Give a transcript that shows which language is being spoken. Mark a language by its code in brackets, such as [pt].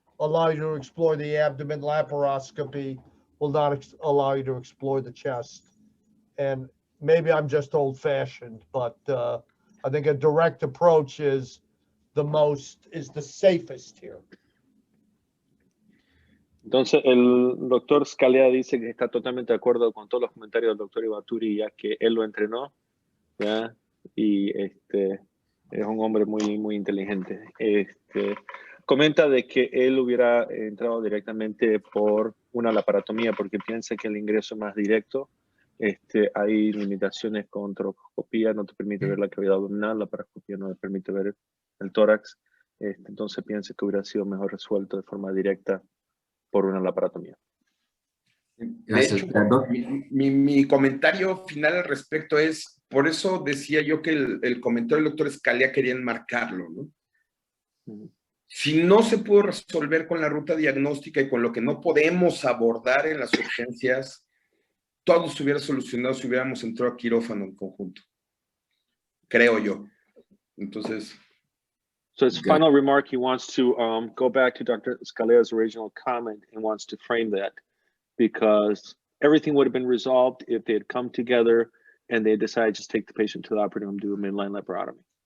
[en] allow you to explore the abdomen. Laparoscopy will not allow you to explore the chest. And maybe I'm just old fashioned, but I think a direct approach is the safest here. [es] Entonces, el doctor Scalea dice que está totalmente de acuerdo con todos los comentarios del doctor Ibaturi, ya que él lo entrenó, ¿ya? Y es un hombre muy, muy inteligente. Comenta de que él hubiera entrado directamente por una laparotomía porque piensa que el ingreso más directo, hay limitaciones con trocoscopía, no te permite ver la cavidad abdominal, la laparoscopía no te permite ver el tórax, entonces piensa que hubiera sido mejor resuelto de forma directa por una laparotomía. De hecho, mi comentario final al respecto es, por eso decía yo que el comentario del doctor Scalea quería enmarcarlo, ¿no? Si no se pudo resolver con la ruta diagnóstica y con lo que no podemos abordar en las urgencias, todo se hubiera solucionado si hubiéramos entrado a quirófano en conjunto. Creo yo. Entonces... [en] So his final remark, he wants to go back to Dr. Scalea's original comment and wants to frame that because everything would have been resolved if they had come together and they decided to just take the patient to the operating room, do a midline laparotomy.